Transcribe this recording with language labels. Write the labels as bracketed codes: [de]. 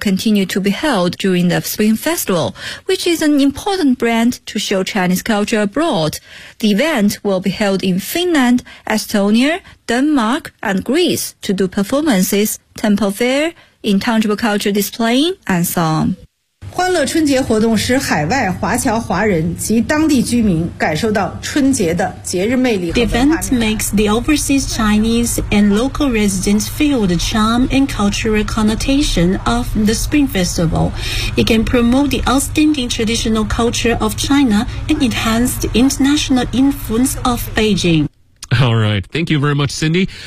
[en] continue to be held during the Spring Festival, which is an important brand to show Chinese culture abroad. The event will be held in Finland, Estonia, Denmark, and Greece to do performances, temple fair, intangible culture displaying, and so on. [zh] 欢乐春节活动使海外华侨华人及当地居民感受到春节的节日魅力和文化。 [en] The event makes the overseas Chinese and local residents feel the charm and cultural connotation of the Spring Festival. It can promote the outstanding traditional culture of China and enhance the international influence of Beijing. All right. Thank you very much, Cindy.